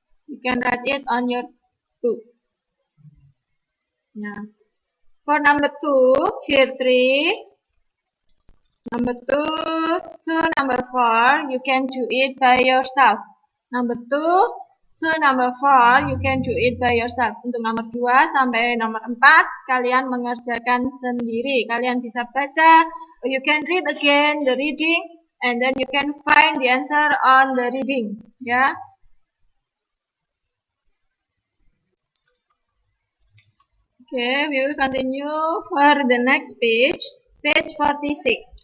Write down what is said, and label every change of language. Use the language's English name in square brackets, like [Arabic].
[English] You can write it on your book. Nah, for number 2, year 3. Number 2 to number 4, you can do it by yourself. Number 2 to number 4, you can do it by yourself. [Indonesian] Untuk nomor 2 sampai nomor 4, kalian mengerjakan sendiri. Kalian bisa baca, [English] you can read again the reading, and then you can find the answer on the reading. [Indonesian] Ya. [English] Okay, we will continue for the next page. Page 46.